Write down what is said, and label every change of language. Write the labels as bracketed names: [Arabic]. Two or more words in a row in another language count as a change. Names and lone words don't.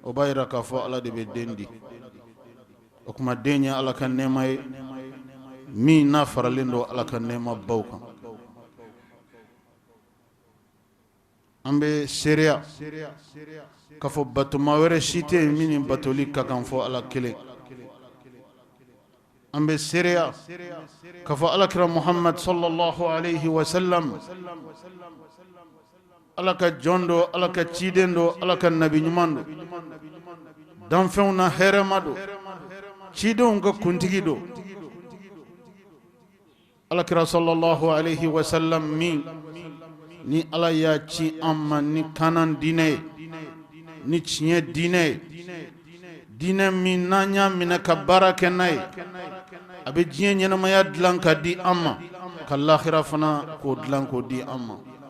[Bambara] o b'a yira k'a fɔ ala de bɛ den di o kuma den ye ala ka nɛɛma ye min n'a faralen don ala ka nɛɛma baw kan an bɛ seereya k'a fɔ batoma wɛrɛ si tɛ yen min ni batoli ka kan fɔ ala kelen an bɛ seereya k'a fɔ alakira muhammad [Arabic] صلى الله عليه وسلم [Bambara] ala ka jɔn don ala ka ciden don ala ka nabi ɲuman don danfɛnw na hɛrɛma don cidenw ka kuntigi don alakira [Arabic] صلى الله عليه وسلم [Bambara] min ni ala y'a ci an ma ni kanan diinɛ ye ni tiɲɛ diinɛ ye diinɛ min n'an y'a minɛ ka baara kɛ n'a ye a bɛ diɲɛ ɲɛnamaya dilan ka di an ma ka lahira fana k'o dilan k'o di an ma